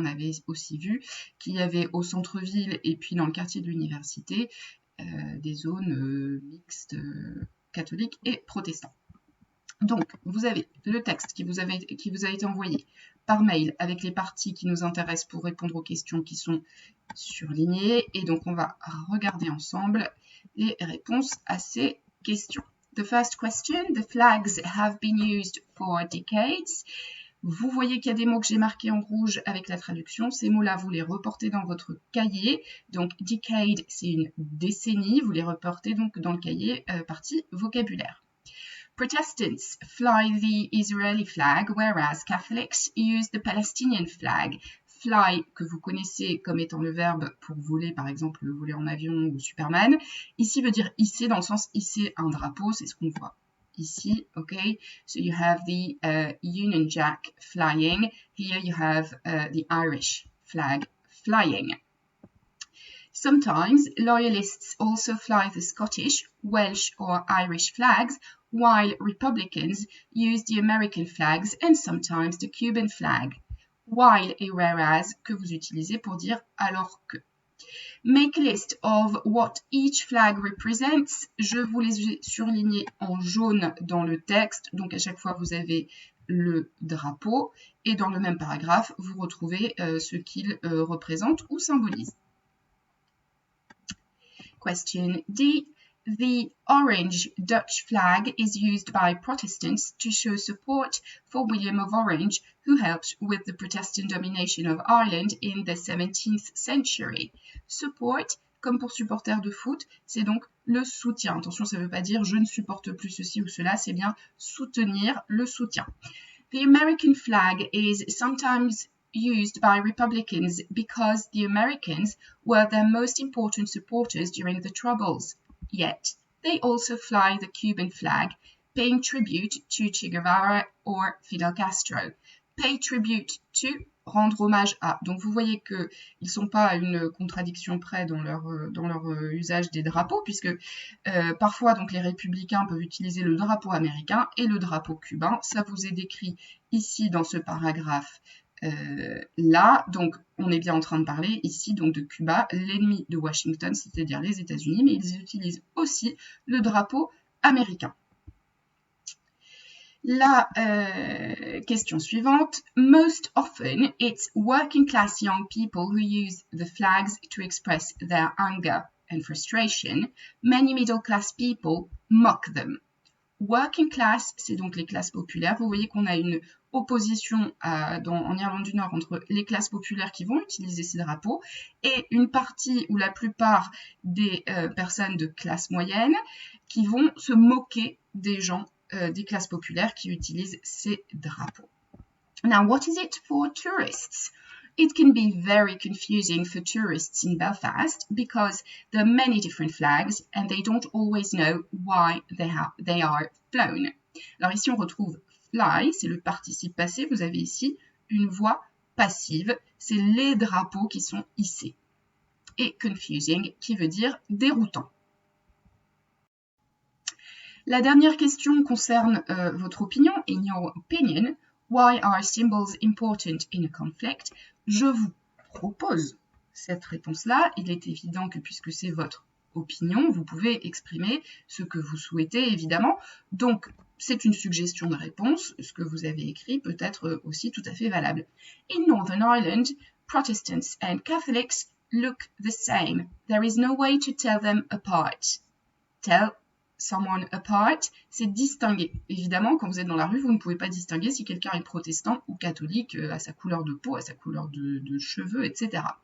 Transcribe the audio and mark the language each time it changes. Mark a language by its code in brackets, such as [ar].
[fr] On avait aussi vu qu'il y avait au centre-ville et puis dans le quartier de l'université des zones mixtes catholiques et protestants. Donc, vous avez le texte qui vous a été envoyé par mail avec les parties qui nous intéressent pour répondre aux questions qui sont surlignées. Et donc, on va regarder ensemble les réponses à ces questions. [en] The first question, the flags have been used for decades. [fr] Vous voyez qu'il y a des mots que j'ai marqués en rouge avec la traduction. Ces mots-là, vous les reportez dans votre cahier. Donc, decade, c'est une décennie. Vous les reportez donc dans le cahier partie vocabulaire. [en] Protestants fly the Israeli flag, whereas Catholics use the Palestinian flag. [fr] Fly, que vous connaissez comme étant le verbe pour voler, par exemple voler en avion ou Superman, ici veut dire hisser dans le sens hisser un drapeau, c'est ce qu'on voit ici, ok? [en] So you have the Union Jack flying. Here you have the Irish flag flying. Sometimes loyalists also fly the Scottish, Welsh or Irish flags, while Republicans use the American flags and sometimes the Cuban flag. [fr] While et whereas que vous utilisez pour dire alors que. [en] Make a list of what each flag represents. [fr] Je vous les ai surlignés en jaune dans le texte. Donc à chaque fois vous avez le drapeau et dans le même paragraphe vous retrouvez ce qu'il représente ou symbolise. Question D. [en] The orange Dutch flag is used by Protestants to show support for William of Orange, who helped with the Protestant domination of Ireland in the 17th century. [fr] Support, comme pour supporter de foot, c'est donc le soutien. Attention, ça ne veut pas dire je ne supporte plus ceci ou cela, c'est bien soutenir le soutien. [en] The American flag is sometimes used by Republicans because the Americans were their most important supporters during the Troubles. Yet, they also fly the Cuban flag, paying tribute to Che Guevara or Fidel Castro. Pay tribute to, [fr] rendre hommage à. Donc vous voyez qu'ils ne sont pas à une contradiction près dans leur usage des drapeaux, puisque parfois donc, les républicains peuvent utiliser le drapeau américain et le drapeau cubain. Ça vous est décrit ici dans ce paragraphe. Là, donc, on est bien en train de parler ici donc de Cuba, l'ennemi de Washington, c'est-à-dire les États-Unis, mais ils utilisent aussi le drapeau américain. La question suivante. [en] Most often, it's working class young people who use the flags to express their anger and frustration. Many middle class people mock them. [fr] Working class, c'est donc les classes populaires. Vous voyez qu'on a une opposition en Irlande du Nord entre les classes populaires qui vont utiliser ces drapeaux et une partie ou la plupart des personnes de classe moyenne qui vont se moquer des gens des classes populaires qui utilisent ces drapeaux. [en] Now, what is it for tourists? It can be very confusing for tourists in Belfast because there are many different flags and they don't always know why they are flown. [fr] Alors ici, on retrouve fly, c'est le participe passé. Vous avez ici une voix passive, c'est les drapeaux qui sont hissés. Et confusing, qui veut dire déroutant. La dernière question concerne votre opinion. [en] In your opinion, why are symbols important in a conflict? [fr] Je vous propose cette réponse-là. Il est évident que puisque c'est votre opinion, vous pouvez exprimer ce que vous souhaitez, évidemment. Donc, c'est une suggestion de réponse. Ce que vous avez écrit peut être aussi tout à fait valable. [en] In Northern Ireland, Protestants and Catholics look the same. There is no way to tell them apart. Tell someone apart, [fr] c'est distinguer. Évidemment, quand vous êtes dans la rue, vous ne pouvez pas distinguer si quelqu'un est protestant ou catholique à sa couleur de peau, à sa couleur de cheveux, etc.